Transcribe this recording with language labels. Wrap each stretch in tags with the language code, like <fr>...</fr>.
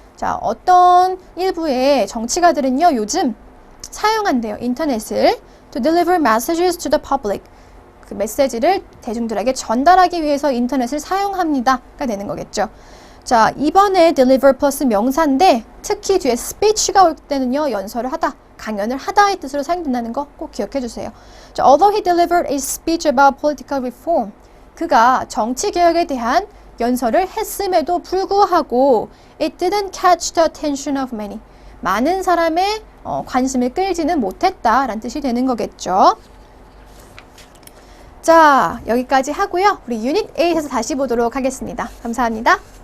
<ko>자, 어떤 일부의 정치가들은요, 요즘 사용한대요, 인터넷을</ko> <en>to deliver messages to the public.</en> <ko>그 메시지를 대중들에게 전달하기 위해서 인터넷을 사용합니다가 되는 거겠죠. 자, 2번에 deliver 플러스 명사인데 특히 뒤에 speech가 올 때는요, 연설을 하다, 강연을 하다의 뜻으로 사용된다는 거 꼭 기억해 주세요.</ko> <en>자, although he delivered a speech about political reform,</en> <ko>그가 정치 개혁에 대한 연설을 했음에도 불구하고</ko> <en>it didn't catch the attention of many.</en> <ko>많은 사람의 관심을 끌지는 못했다라는 뜻이 되는 거겠죠. 자, 여기까지 하고요. 우리 유닛 8에서 다시 보도록 하겠습니다. 감사합니다.</ko>